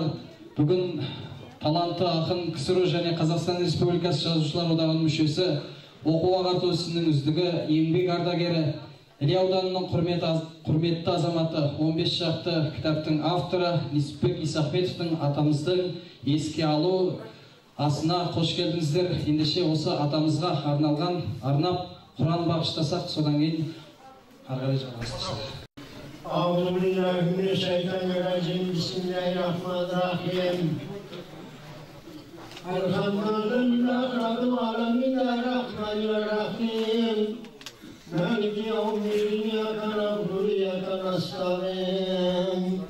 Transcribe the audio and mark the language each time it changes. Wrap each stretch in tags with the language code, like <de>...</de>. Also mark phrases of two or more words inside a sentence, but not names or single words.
<kk>Бүгін талантты ақын КСР және Қазақстан Республикасы Жазушылар одағының мүшесі, оқу-ағарту ісінің үздігі, еңбек ардагері, Іле ауданының құрметті азаматы, 15 шақты кітаптың авторы Несіпбек Исахметовтың атамыздың еске алу асына қош келдіңіздер. Ендеше осы атамызға арнап Құран бағыштасақ, содан кейін арғарай жалғастырсақ.</kk> <ar>أعوذ بالله من الشيطان الرجيم. بسم الله الرحمن الرحيم الحمد لله رب العالمين الرحمن الرحيم. مالك يوم الدين. إياك نعبد وإياك نستعين.</ar>